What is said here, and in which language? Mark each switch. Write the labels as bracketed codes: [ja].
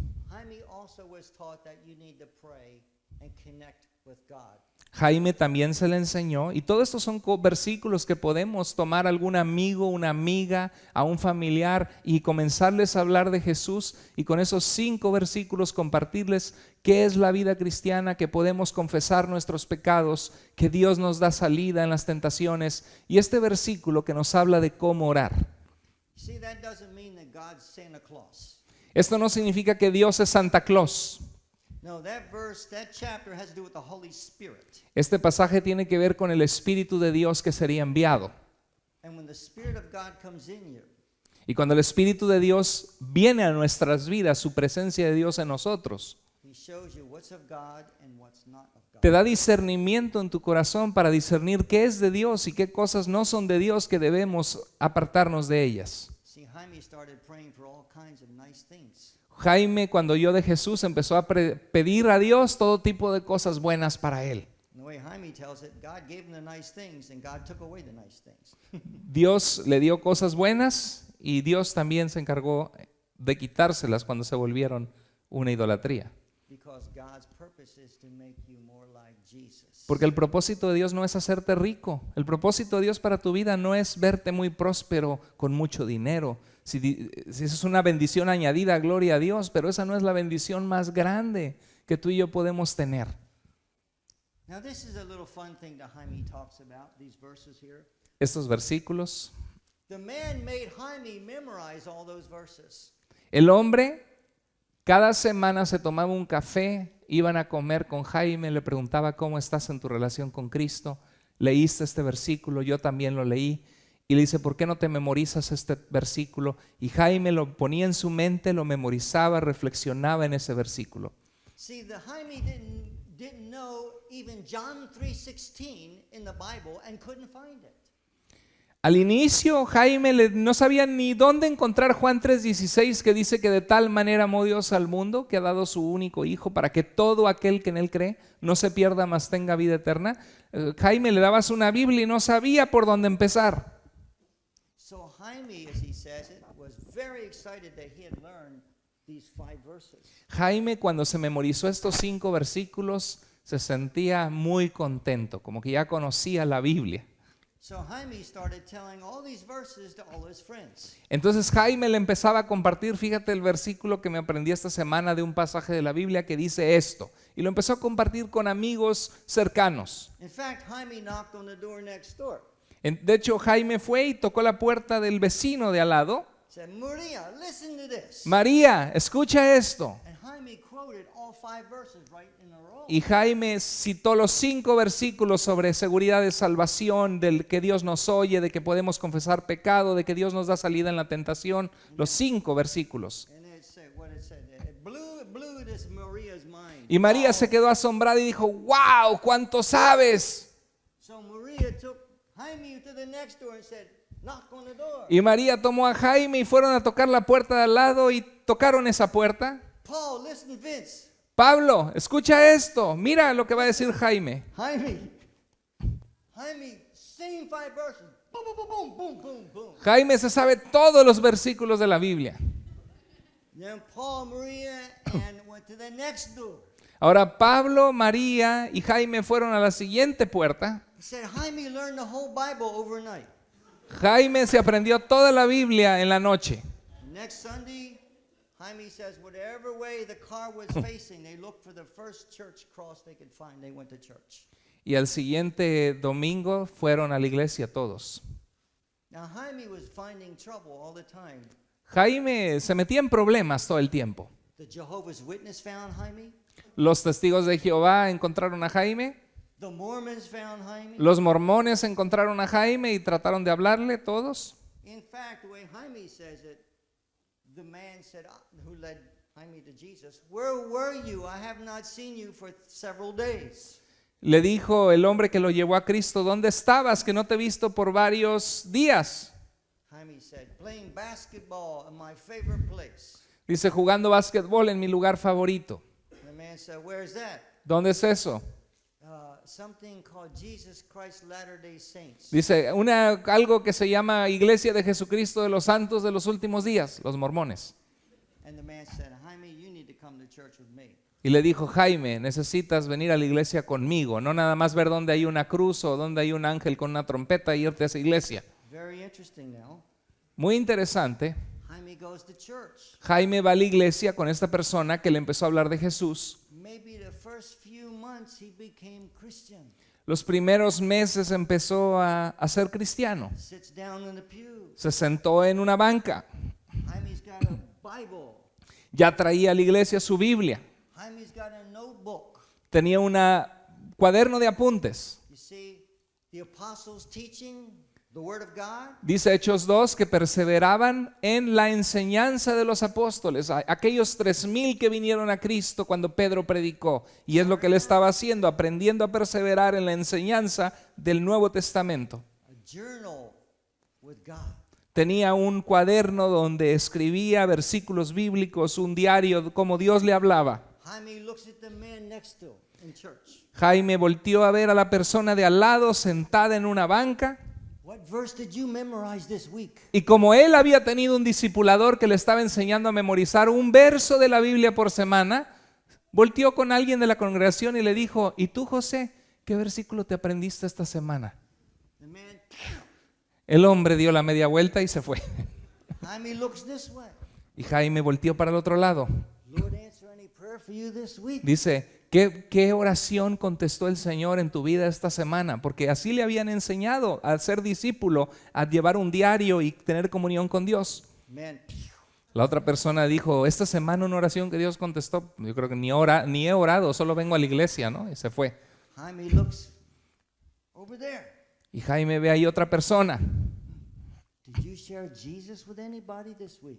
[en] Jaime also was taught that you need to pray and connect with God. [es] Jaime también se le enseñó, y todos estos son versículos que podemos tomar a algún amigo, una amiga, a un familiar y comenzarles a hablar de Jesús, y con esos 5 versículos compartirles qué es la vida cristiana, que podemos confesar nuestros pecados, que Dios nos da salida en las tentaciones, y este versículo que nos habla de cómo orar. [en] See, that doesn't mean that God's Santa Claus. [es] Esto no significa que Dios es Santa Claus. [en] No, that verse, that chapter has to do with the Holy Spirit. [es] Este pasaje tiene que ver con el Espíritu de Dios que sería enviado. [en] And when the Spirit of God comes in you, [es] Y cuando el Espíritu de Dios viene a nuestras vidas, su presencia de Dios en nosotros, [en] He shows you what's of God and what's not of God. [es] te da discernimiento en tu corazón para discernir qué es de Dios y qué cosas no son de Dios, que debemos apartarnos de ellas. [en] See, Jaime started praying for all kinds of nice things. [es] Jaime, cuando oyó de Jesús, empezó a pedir a Dios todo tipo de cosas buenas para él. [en] And the way Jaime tells it, God gave him the nice things and God took away the nice things. [es] Dios le dio cosas buenas y Dios también se encargó de quitárselas cuando se volvieron una idolatría. [en] Because God's purpose is to make you more like Jesus. [es] Porque el propósito de Dios no es hacerte rico. El propósito de Dios para tu vida no es verte muy próspero con mucho dinero. Si eso es una bendición añadida, gloria a Dios, pero esa no es la bendición más grande que tú y yo podemos tener. [en] Now this is a little fun thing that Jaime talks about, these verses here. [es] Estos versículos. [en] The man made Jaime memorize all those verses. [es] El hombre cada semana se tomaba un café, iban a comer con Jaime, le preguntaba cómo estás en tu relación con Cristo. Leíste este versículo, yo también lo leí. Y le dice, ¿por qué no te memorizas este versículo? Y Jaime lo ponía en su mente, lo memorizaba, reflexionaba en ese versículo. [en] See, the Jaime didn't know even John 3:16 in the Bible and couldn't find it. [es] Al inicio Jaime no sabía ni dónde encontrar Juan 3:16, que dice que de tal manera amó Dios al mundo que ha dado su único hijo para que todo aquel que en él cree no se pierda, mas tenga vida eterna. Jaime le dabas una Biblia y no sabía por dónde empezar. [en] So Jaime, as he says it, was very excited that he had learned these 5 verses. [es] Jaime, cuando se memorizó estos 5 versículos, se sentía muy contento, como que ya conocía la Biblia. [en] So Jaime started telling all these verses to all his friends. [es] Entonces Jaime le empezaba a compartir, fíjate el versículo que me aprendí esta semana de un pasaje de la Biblia que dice esto, y lo empezó a compartir con amigos cercanos. [en] In fact, Jaime knocked on the door next door. [es] De hecho, Jaime fue y tocó la puerta del vecino de al lado. [en] Said, Maria, listen to this. [es] María, escucha esto. [en] And Jaime quoted all 5 verses right in a row. [es] Y Jaime citó los 5 versículos sobre seguridad de salvación, del que Dios nos oye, de que podemos confesar pecado, de que Dios nos da salida en la tentación. Los 5 versículos. [en] And it said what it said. It blew this Maria's mind. [es] Y María se quedó asombrada y dijo, wow, ¿cuánto sabes? [en] So Maria took Jaime to the next door and said, knock on the door. [es] Y María tomó a Jaime y fueron a tocar la puerta de al lado y tocaron esa puerta. [en] Paul, listen, Vince. [es] Pablo, escucha esto, mira lo que va a decir Jaime. [en] Jaime, same 5 verses. Boom, boom, boom, boom, boom, boom. [es] Jaime se sabe todos los versículos de la Biblia. [en] Then Paul, Maria, and went to the next door. [es] Ahora Pablo, María y Jaime fueron a la siguiente puerta. [en] He said, Jaime learned the whole Bible overnight. [es] Jaime se aprendió toda la Biblia en la noche. [en] Next Sunday, Jaime says, whatever way the car was facing, they looked for the first church cross they could find. They went to church. [es] Y al siguiente domingo fueron a la iglesia todos. [en] Now, Jaime was finding trouble all the time. [es] Jaime se metía en problemas todo el tiempo. [en] The Jehovah's Witness found Jaime. [es] Los testigos de Jehová encontraron a Jaime. [en] The Mormons found Jaime. [es] Los mormones encontraron a Jaime y trataron de hablarle todos. [en] In fact, the way Jaime says it, the man said, who led Jaime to Jesus, where were you? I have not seen you for several days. [es] Le dijo el hombre que lo llevó a Cristo, ¿dónde estabas? Que no te he visto por varios días. [en] Jaime said, playing basketball in my favorite place. [es] Dice, jugando básquetbol en mi lugar favorito. [en] The man said, where is that? [es] ¿Dónde es eso? [en] Something called Jesus Christ Latter-day Saints. [es] Dice, algo que se llama Iglesia de Jesucristo de los Santos de los Últimos Días, los mormones. [en] And the man said, Jaime, you need to come to church with me. [es] Y le dijo, Jaime, necesitas venir a la iglesia conmigo, no nada más ver dónde hay una cruz o dónde hay un ángel con una trompeta y irte a esa iglesia. [en] Very interesting now. [es] Muy interesante. [en] Jaime goes to church. [es] Jaime va a la iglesia con esta persona que le empezó a hablar de Jesús. [en] Maybe the first few months he became Christian. [es] Los primeros meses empezó a ser cristiano. [en] Sits down in the pew. [es] Se sentó en una banca. [en] Jaime's got a Bible. [es] Ya traía a la iglesia su Biblia. [en] Jaime's got a notebook. [es] Tenía un cuaderno de apuntes. [en] You see, the apostles teaching the word of God. [es] Dice Hechos 2 que perseveraban en la enseñanza de los apóstoles, aquellos 3,000 que vinieron a Cristo cuando Pedro predicó. Y es lo que él estaba haciendo, aprendiendo a perseverar en la enseñanza del Nuevo Testamento. [en] A journal with God. [es] Tenía un cuaderno donde escribía versículos bíblicos, un diario, como Dios le hablaba. [en] Jaime looks at the man next to him in church. [es] Jaime volteó a ver a la persona de al lado sentada en una banca. [en] What verse did you memorize this week? [es] Y como él había tenido un discipulador que le estaba enseñando a memorizar un verso de la Biblia por semana, volteó con alguien de la congregación y le dijo, ¿y tú, José, qué versículo te aprendiste esta semana? [en] The man, [es] El hombre dio la media vuelta y se fue. [en] Jaime looks this way. [es] Y Jaime volteó para el otro lado. [en] Lord, answer any prayer for you this week. [es] Dice, ¿qué oración contestó el Señor en tu vida esta semana? Porque así le habían enseñado a ser discípulo, a llevar un diario y tener comunión con Dios. [en] Man, [es] La otra persona dijo, esta semana una oración que Dios contestó, yo creo que ni he orado, solo vengo a la iglesia, ¿no? Y se fue. [en] Jaime looks over there. [es] Y Jaime ve ahí otra persona. [en] Did you share Jesus with anybody this week?